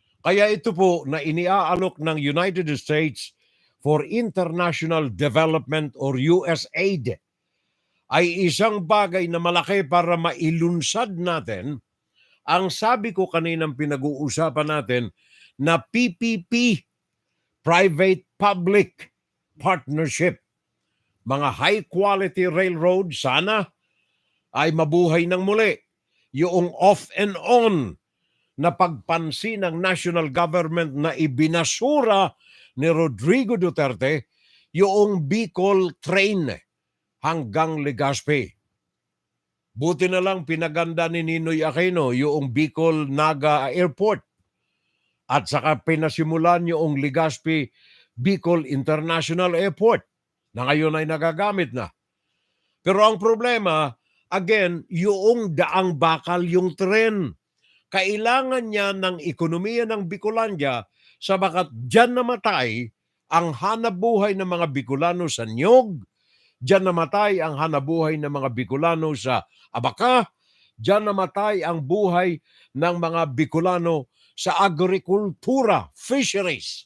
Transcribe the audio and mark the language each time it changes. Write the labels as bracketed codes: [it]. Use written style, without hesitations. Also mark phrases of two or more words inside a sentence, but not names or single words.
[tl] Kaya ito po na iniaalok ng United States for International Development or USAID ay isang bagay na malaki para mailunsad natin ang sabi ko kaninang pinag-uusapan natin na PPP, [en] Private-Public Partnership. [tl] Mga [en] high-quality railroad [tl] sana ay mabuhay ng muli. Yung [en] off and on [tl] na pagpansin ng [en] national government [tl] na ibinasura ni Rodrigo Duterte, yung Bicol train hanggang Legazpi. Buti na lang pinaganda ni Ninoy Aquino yung Bicol Naga Airport at saka pinasimulan yung Legazpi Bicol International Airport na ngayon ay nagagamit na. Pero ang problema, again, yung daang bakal yung tren. Kailangan niya ng ekonomiya ng Bicolandia sabagat dyan namatay ang hanapbuhay ng mga Bicolano sa niyog, dyan namatay ang hanapbuhay ng mga Bicolano sa abaka, dyan namatay ang buhay ng mga Bicolano sa agrikultura, fisheries.